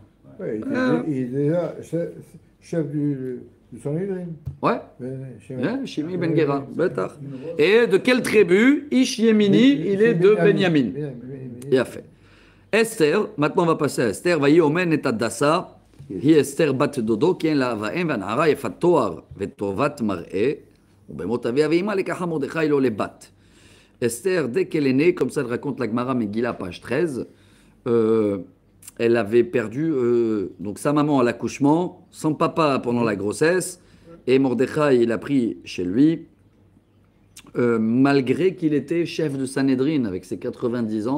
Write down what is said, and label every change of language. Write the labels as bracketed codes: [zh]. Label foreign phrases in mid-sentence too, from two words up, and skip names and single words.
[fr] Ouais, il est déjà chef du Sanhédrin. Ouais. Shimei ben Gera. Et de quelle tribu? [he] איש ימיני, il est de Benyamin. [fr] Il a fait. Esther, maintenant on va passer à Esther. [he] ויהי אומן את הדסה. היא אסתר בת דודו, כי אין לה אב ואם, והנערה יפת תואר וטובת מראה, ובמות אביה ואימה לקחה מרדכי לא לבת. [fr] Esther, dès qu'elle est née, comme ça le raconte la Gemara Megillah, page 13, elle avait perdu donc sa maman à l'accouchement, son papa pendant la grossesse, et Mordechai, il a pris chez lui, malgré qu'il était chef de Sanhédrin avec ses 90 ans.